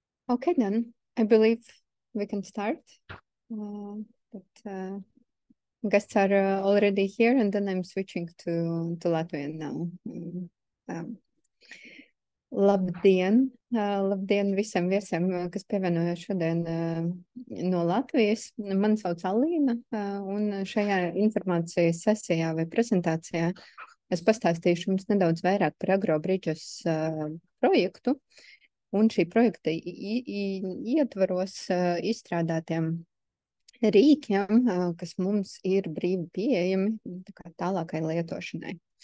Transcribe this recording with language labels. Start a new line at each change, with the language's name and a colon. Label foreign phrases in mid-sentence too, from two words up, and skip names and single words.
English: Okay, then I believe we can start. Guests are already here, and then I'm switching to Latvian now.
Latvian: Labdien! Labdien visiem viesiem, kas pievienojās šodien no Latvijas. Mani sauc Alīna, un šajā informācijas sesijā vai prezentācijā es pastāstīšu jums nedaudz vairāk par Agrobridges projektu un šī projekta ietvaros izstrādātiem rīkiem, kas mums ir brīvi pieejami tālākai lietošanai.